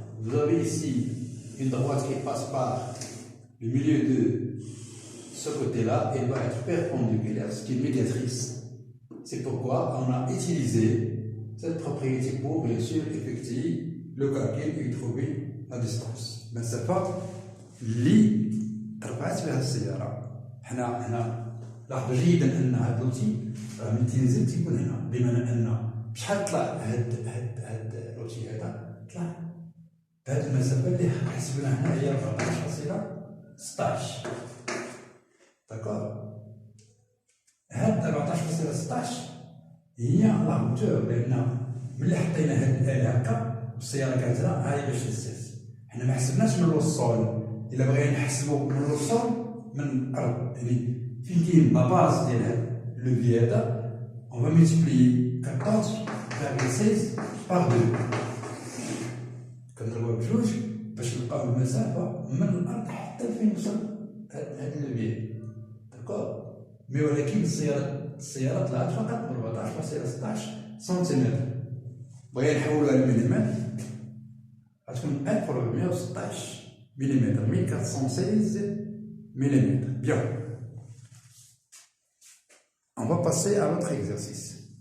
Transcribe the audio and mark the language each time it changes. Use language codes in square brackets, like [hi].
[fr] Vous avez ici une droite qui passe par le milieu de ce côté-là et va être perpendiculaire, ce qui est médiatrice. C'est pourquoi on a utilisé cette propriété pour, bien sûr, effectuer le calcul et trouver la distance. Mais c'est pas [ar] اللي رفعت بها السيارة. حنا لاحظوا جيدا أن هذا الأوتي راه من تنزل تيكون هنا، بمعنى أن بشحال طلع هاد الأوتي هذا طلع بهاد المسافة اللي حسبنا هنا هي 14.16. داكور. هاد 14.16 هي لا هوتور، لأن ملي حطينا هاد الآلة هكا والسيارة كانت هنا هاي باش تهز. حنا ما حسبناش من الوصول، إلا بغينا نحسبو من الوصول من الأرض، يعني فين كاين لا باز ديال هاد اللوفي هذا، [fr] on va multiplier 14.16 par 2. [ar] كنضربوها بجوج باش نلقاو المسافة من الأرض حتى فين وصل هاد اللوفي. داكور. مي ولكن السيارة طلعت فقط ب 14.16 سنتيمتر. بغينا نحولوها لمليمتر غتكون 1416 ملم، [fr] 1416 ملم. Bien. On va passer à l'autre exercice.